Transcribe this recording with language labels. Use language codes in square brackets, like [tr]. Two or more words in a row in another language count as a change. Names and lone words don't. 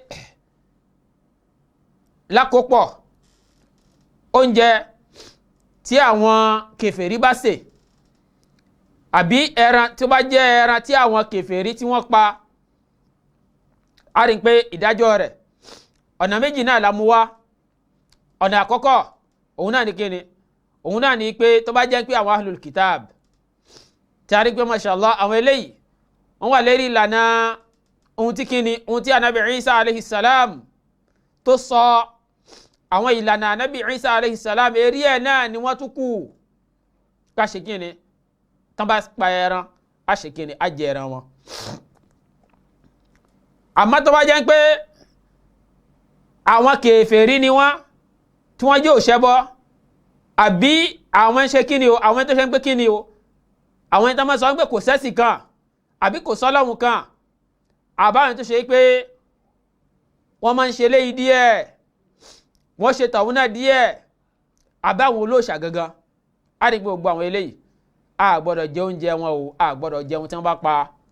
[yo] lákòópọ̀ oúnjẹ tí àwọn kèfèrí bá sè àbí ẹran tí ó bá jẹ́ ẹran tí àwọn kèfèrí tí wọ́n pa a rí pé ìdájọ́ rẹ̀ ọ̀nà méjì náà la mú wá ọ̀nà àkọ́kọ́ òun náà ní kíni òun náà ní pé tó bá jẹ́ pé àwọn [ar] أهل الكتاب [yo] tí a rí pé mashallah àwọn eléyìí wọ́n wà lérí ìlànà ohun tí kíni ohun tí anabi Isa [ar] عليه السلام [yo] tó sọ àwọn ìlànà anabi Isa [ar] عليه السلام [yo] eré ẹ̀ náà ni wọ́n tún kù ká ṣe kíni tán bá pa ẹran á ṣe kíni á jẹ ẹran wọn. Àmọ́ tó bá jẹ́ pé àwọn kèfèrí ni wọ́n tí wọ́n jẹ́ òṣẹ́bọ àbí àwọn ṣe kíni o àwọn tó ṣe ń pé kíni o àwọn tó máa sọ pé kò sẹ́sì kan àbí kò sọ́lọ́hun kan àbáwọn tó ṣe pé wọ́n máa ń ṣe léyìí díẹ̀ wọ́n ṣe tọ̀hún náà díẹ̀ àbáwọn olóòṣà gangan á rí gbogbo àwọn eléyìí a gbọ́dọ̀ jẹ oúnjẹ wọn o a gbọ́dọ̀ jẹun tí wọ́n bá pa